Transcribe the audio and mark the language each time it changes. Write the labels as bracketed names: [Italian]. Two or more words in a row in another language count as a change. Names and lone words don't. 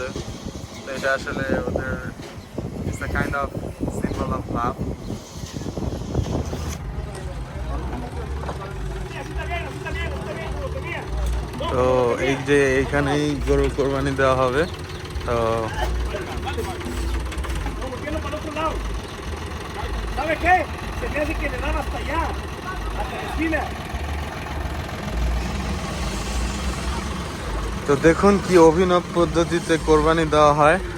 [Bangla] তো এটা আসলে ওদের [English] it's a kind of symbol of love. [Bangla] তো এই যে এইখানেই গরু কোরবানি দেওয়া হবে। তো [Spanish] ¿Sabe qué? Se me hace que le dan hasta allá, hasta la esquina. [Bangla] তো দেখুন কি অভিনব পদ্ধতিতে কোরবানি দেওয়া হয়।